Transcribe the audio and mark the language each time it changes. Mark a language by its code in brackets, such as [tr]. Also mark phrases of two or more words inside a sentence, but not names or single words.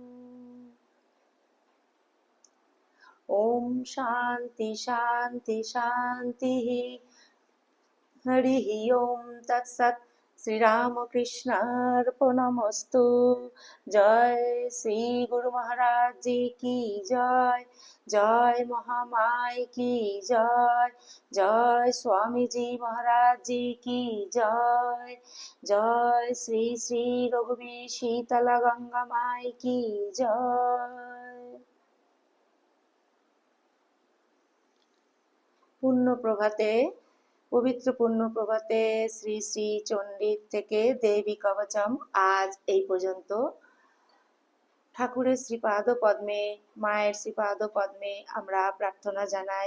[sa] ओम शांति शांति शांति। हरि ओम तत्सत। श्री रामकृष्णार्पणमस्तु। [hi] जय श्री गुरु महाराज जी की जय। जय महामाई की जय। जय स्वामी जी महाराज जी की जय। जय श्री श्री रघुवीर शीतला गंगा माई की जय। [bn] পূর্ণ প্রভাতে, পবিত্র পূর্ণ প্রভাতে শ্রী শ্রী চণ্ডীর থেকে দেবী কবচম আজ এই পর্যন্ত। ঠাকুরের শ্রীপাদ পদ্মে, মায়ের শ্রীপাদ পদ্মে আমরা প্রার্থনা জানাই।